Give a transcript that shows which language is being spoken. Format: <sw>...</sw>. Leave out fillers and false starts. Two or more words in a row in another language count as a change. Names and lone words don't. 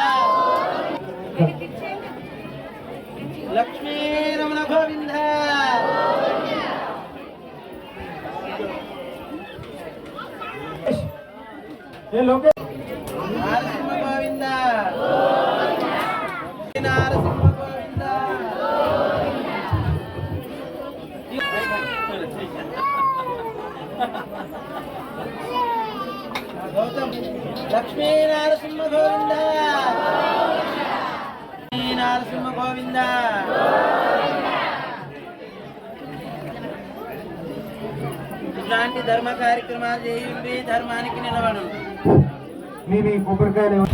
<sa>लक्ष्मी रमण गोविंद ये लोग नरसिंह गोविंद नरसिंह गोविंद लक्ष्मी नरसिंह गोविंद नरसिंह गोविंद</sa> <te>ఇలాంటి ధర్మ కార్యక్రమాలు చేయండి, ధర్మానికి నిలబడండి. మీ కొబ్బరికాయలు</te>